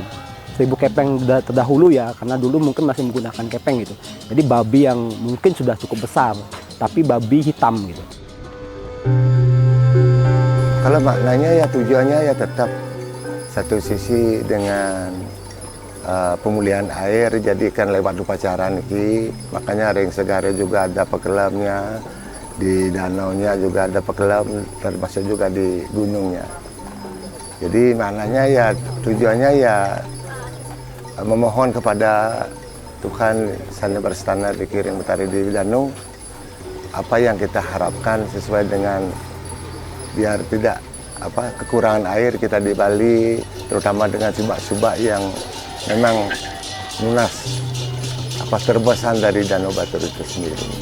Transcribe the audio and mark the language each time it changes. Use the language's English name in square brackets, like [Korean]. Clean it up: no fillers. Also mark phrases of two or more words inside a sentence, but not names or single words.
[Indonesian] 1.000 kepeng terdahulu ya, karena dulu mungkin masih menggunakan kepeng gitu. Jadi babi yang mungkin sudah cukup besar, tapi babi hitam gitu. Kalau maknanya ya tujuannya ya tetap satu sisi dengan pemulihan air, jadikan lewat upacara niki, makanya [Balinese] Ring Segare [Indonesian] juga ada pekelemnya, di danaunya juga ada pekelem, termasuk juga di gunungnya. Jadi maknanya ya tujuannya ya memohon kepada Tuhan Sang Berstana di Kiring Betari di Danau, apa yang kita harapkan sesuai dengan biar tidak kekurangan air kita di Bali, terutama dengan subak-subak yang memang lunas terbesar dari Danau Batur itu sendiri.